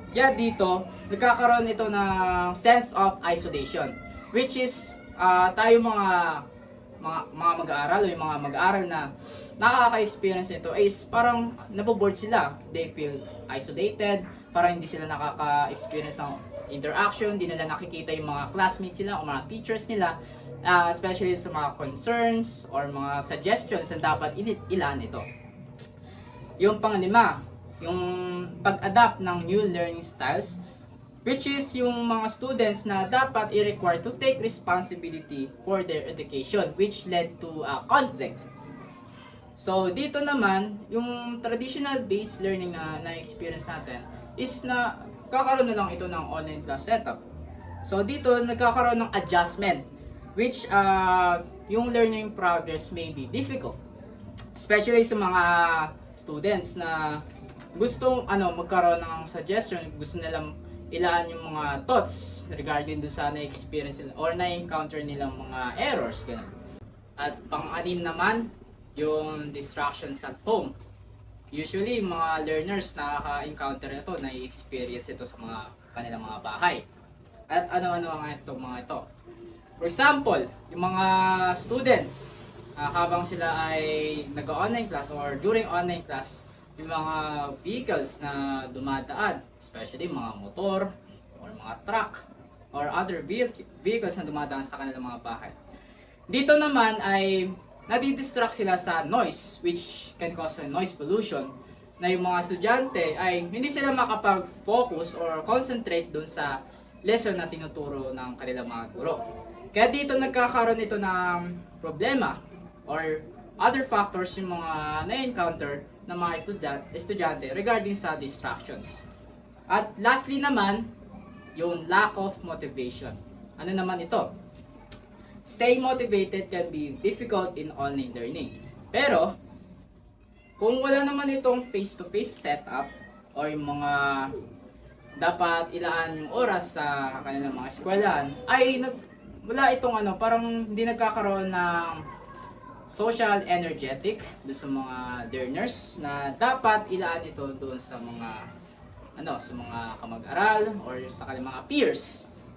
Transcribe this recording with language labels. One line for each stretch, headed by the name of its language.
Filipino: Kaya dito nagkakaroon ito ng
English: sense of isolation
Filipino: which is tayo mga mag-aaral o yung mga mag-aaral na nakaka-experience nito is parang naboboard sila.
English: They feel isolated,
Filipino: parang hindi sila nakaka-experience ng interaction, hindi nila nakikita yung mga classmates nila o mga teachers nila, especially sa mga concerns or mga suggestions na dapat ilan ito. Yung panglima, yung pag-adapt ng
English: new learning styles, which is yung mga students na dapat i-require to take responsibility for their education, which led to a conflict.
Filipino: So dito naman, yung traditional based learning na na-experience natin is na kakaroon na lang ito ng online class setup.
English: So
Filipino: dito nagkakaroon ng
English: adjustment, which yung learning progress may be difficult.
Filipino: Especially sa mga students na gustong magkaroon ng suggestion, gusto nilang ilaan yung mga thoughts regarding do sa na-experience nila or na-encounter nilang mga errors, ganun. At pang-anim naman, yung distractions at home. Usually, mga learners nakaka-encounter na ito, na-experience ito sa kanilang mga bahay. At ano-ano nga mga ito. For example, yung mga students, habang sila ay nag-online class or during online class, yung mga vehicles na dumadaan, especially mga motor or mga truck or other vehicles na dumadaan sa kanilang mga bahay. Dito naman ay nadidistract sila sa noise
English: which can cause noise pollution
Filipino: na yung mga estudyante ay hindi sila makapag-focus or concentrate dun sa lesson na tinuturo ng kanilang mga guro. Kaya dito nagkakaroon ito ng problema or other factors yung mga na-encounter ng mga estudyante regarding sa distractions. At lastly naman, yung lack of motivation. Ano naman ito?
English: staying motivated can be difficult in online learning.
Filipino: Pero, kung wala naman itong face-to-face setup or yung mga dapat ilaan yung oras sa kanilang mga eskwelahan, ay wala itong parang hindi nagkakaroon ng social energetic doon sa mga learners na dapat ilaan ito doon sa mga sa mga kamag-aral or sa kanilang mga peers.